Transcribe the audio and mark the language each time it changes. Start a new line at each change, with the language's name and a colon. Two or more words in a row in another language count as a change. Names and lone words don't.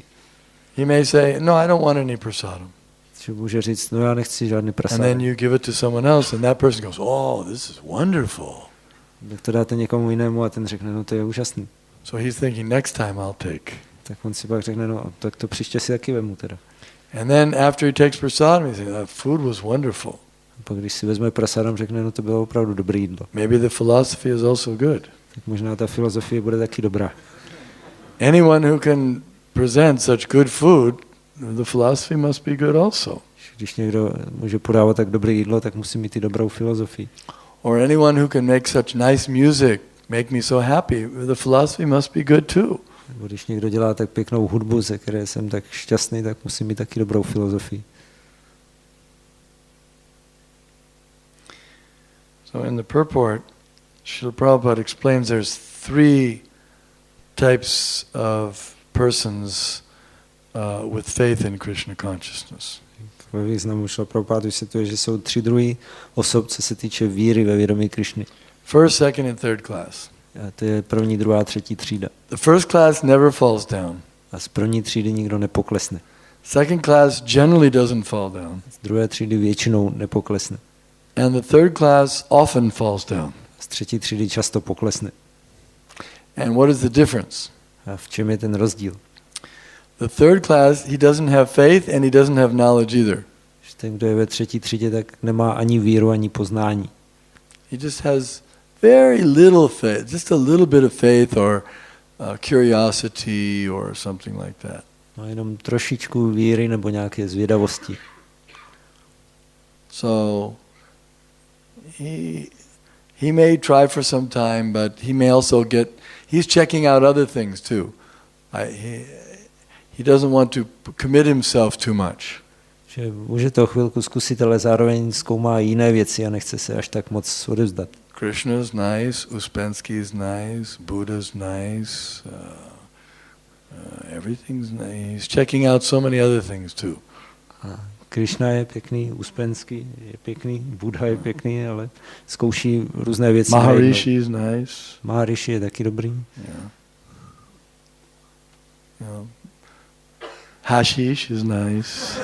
English: He may say, "No, I don't want any prasadam."
Czech: Že může říct, no já nechci žádný
English: And
Czech: prasadam.
English: then you give it to someone else and that person goes, "Oh, this is wonderful."
Czech: Tak to dáte někomu jinému a ten řekne, no to je úžasný.
English: So he's thinking, next time I'll take.
Czech: Tak on si pak řekne, no tak to příště si taky vemu teda.
English: And then after he takes prasadam, he says, "That food was wonderful."
Czech: A pak když si vezme prasadam, řekne, no to bylo opravdu dobré jídlo.
English: Maybe the philosophy is also good.
Czech: Tak možná ta filozofie bude taky dobrá.
English: Anyone who can present such good food, the philosophy must be good also.
Czech: Když někdo může podávat tak dobré jídlo, tak musí mít i dobrou filozofii.
English: Or anyone who can make such nice music, make me so happy, the philosophy must be good too.
Czech: Nebo když někdo dělá tak pěknou hudbu, ze které jsem tak šťastný, tak musí mít taky dobrou filozofii.
English: So in the purport, Srila Prabhupada explains there's 3 types of persons with faith in Krishna consciousness.
Czech: Ve významu Srila Prabhupada vysvětluje, že jsou 3 druhy osob, co se týče víry ve vědomí Krishny.
English: First, second and third class.
Czech: A to je první, druhá, třetí třída.
English: The first class never falls down.
Czech: A z první třídy nikdo nepoklesne.
English: Second class generally doesn't fall down.
Czech: Z druhé třídy většinou nepoklesne.
English: And the third class often falls down.
Czech: Z třetí třídy často poklesne.
English: And what is the difference?
Czech: A v čem je ten rozdíl?
English: The third class, he doesn't have faith and he doesn't have knowledge either.
Czech: Že ten, kdo je ve třetí třídě, tak nemá ani víru, ani poznání.
English: He just has very little faith, just a little bit of faith or curiosity or something like that.
Czech: Má jenom trošičku víry nebo nějaké zvědavosti.
English: So he may try for some time, but he may also he's checking out other things too. He doesn't want to commit himself too much.
Czech: Že může to chvilku zkusit, ale zároveň zkoumá jiné věci a nechce se až tak moc odevzdat.
English: Krishna is nice, Uspensky is nice, Buddha is nice, everything's nice. He's checking out so many other things too.
Czech: Krishna je pěkný, Uspensky je pěkný, Buddha je pěkný, ale zkouší různé věci.
English: Maharishi is nice.
Czech: Maharishi je taky dobrý.
English: Yeah. Hashish is nice.